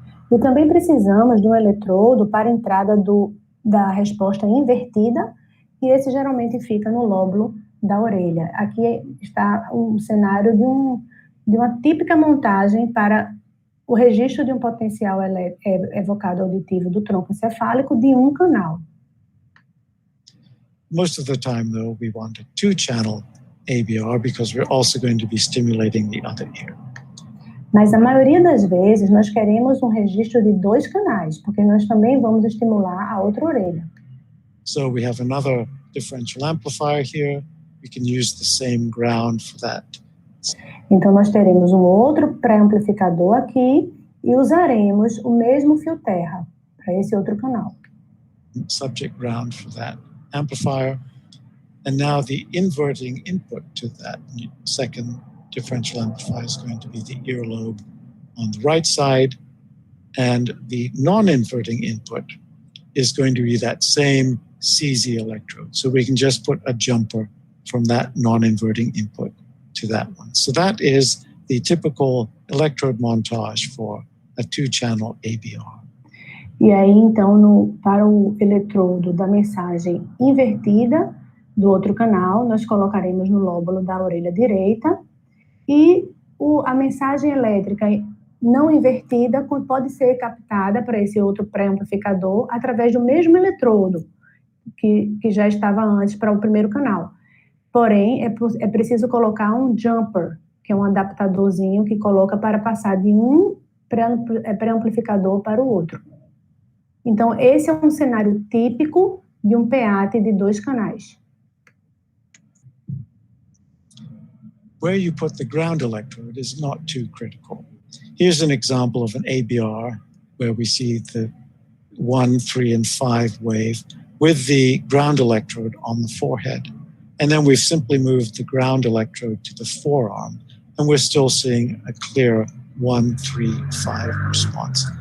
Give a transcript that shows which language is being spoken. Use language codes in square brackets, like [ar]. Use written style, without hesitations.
[pt] E também precisamos de um eletrodo para a entrada da resposta invertida, e esse geralmente fica no lóbulo da orelha. Aqui está um cenário de uma típica montagem para o registro de um potencial evocado auditivo do tronco encefálico de um canal. [en] Most of the time, though, we want a two-channel ABR because we're also going to be stimulating the other ear. [pt] Mas a maioria das vezes nós queremos um registro de 2 canais, porque nós também vamos estimular a outra orelha. [en] So we have another differential amplifier here. We can use the same ground for that. [pt] Então nós teremos um outro pré-amplificador aqui e usaremos o mesmo fio terra para esse outro canal. [en] Subject ground for that amplifier. And now the inverting input to that second differential amplifier is going to be the earlobe on the right side, and the non-inverting input is going to be that same CZ electrode. So we can just put a jumper from that non-inverting input to that one. So that is the typical electrode montage for a two-channel ABR. [pt] E aí, então, para o eletrodo da mensagem invertida do outro canal, nós colocaremos no lóbulo da orelha direita, e a mensagem elétrica não invertida pode ser captada para esse outro pré-amplificador através do mesmo eletrodo que já estava antes para o primeiro canal. Porém, é preciso colocar um jumper, que é um adaptadorzinho que coloca para passar de um pré-amplificador para o outro. Então, esse é um cenário típico de um PEATE de 2 canais. [en] Where you put the ground electrode is not too critical. Here's an example of an ABR where we see the 1, 3, and 5 wave with the ground electrode on the forehead. And then we've simply moved the ground electrode to the forearm, and we're still seeing a clear 1, 3, 5 response.